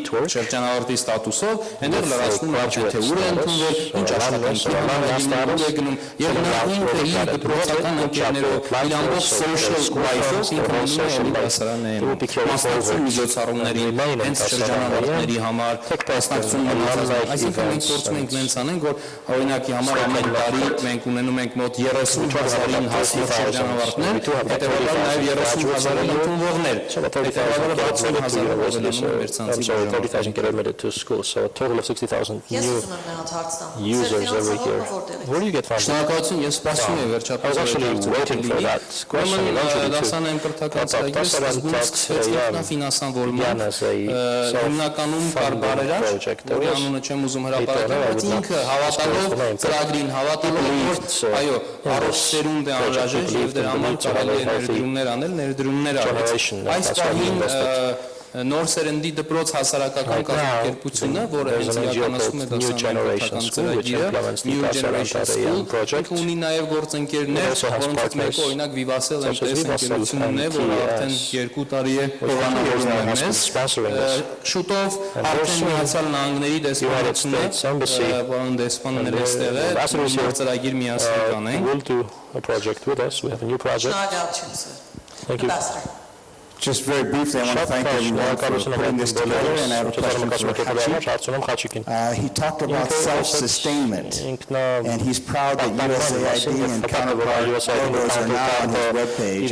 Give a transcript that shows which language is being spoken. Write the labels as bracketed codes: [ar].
[hy] շրջանավարտի ստատուսով, այնտեղ լրացնում է թե ուր է ընդունվել, ինչ աշխատանքի է գնում եւ նա ինքը իր դպրոցական ընկերներով իր ամբողջ [en] social life- [hy] ով ինքը մնում է էլի դասարաններին, մասնակցում միջոցառումներին, հենց շրջանավարտների համար, մասնակցում մնացած, այսինքն մենք փորձում ենք նենց անենք, որ օրինակի համար ամեն տարի մենք ունենում ենք մոտ 30,000-ին հասնող շրջանավարտներ, հետևաբար նաև 30,000 ընդունվողներ, հետևաբար 60,000 ավելանում մեր ցանցի [en] admitted to school, so a total of 60,000 new users every year. Where do you get funding? [hy] Ես սպասում եմ վերջապես [en] waiting for that question. [hy] Դասարանային կրթական ծրագիրը սկզբում սկսվեց ֆինանսավորման հիմնականում կար բարերար, որի անունը չեմ ուզում հրապարակել, բայց ինքը հավատալով ծրագրին, հավատալով որ այո, առողջ սերունդ է անհրաժեշտ եւ դրա համար կարելի է ներդրումներ անել, ներդրումներ արվեց։ Այս պահին նոր սերնդի դպրոց հասարակական կազմակերպությունը, որը իրականացնում է դասարանային կրթական ծրագիրը, New Generation School, ունի նաև գործընկերներ, որոնցից մեկը օրինակ Vivassel MTS ընկերությունն է, որը արդեն 2 տարի է հովանավորում է մեզ։ Շուտով արդեն Միացյալ Նահանգների դեսպանությունը, պարոն դեսպաններ էստեղ է, նոր ծրագիր միասին կանենք։ [en] We'll do a project with us. We have a new project. Thank you. Just very briefly, I want to thank everyone for putting this together, and I have a question for Hachik. He talked about self-sustainment, and he's proud that USAID and counterpart logos are now on his webpage.